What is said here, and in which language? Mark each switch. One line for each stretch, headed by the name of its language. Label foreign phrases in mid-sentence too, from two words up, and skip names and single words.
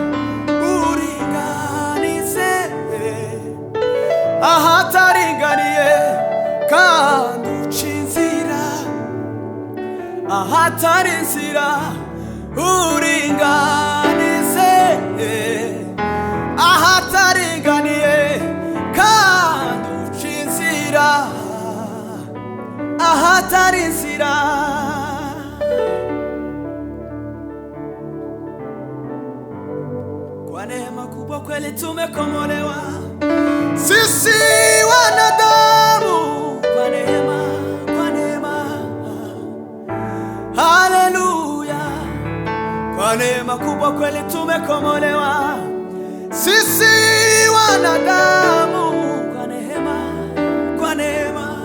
Rundi: uringanize ahataringaniye kandi uca inzira ahatari inzira uringanize ahataringaniye kandi uca inzira ahatari inzira.
Swahili: Kwa neema kubwa kweli tumekombolewa sisi wanadamu, kwa neema, kwa neema. Haleluya, kwa neema kubwa kweli tumekombolewa sisi wanadamu, kwa neema, kwa neema.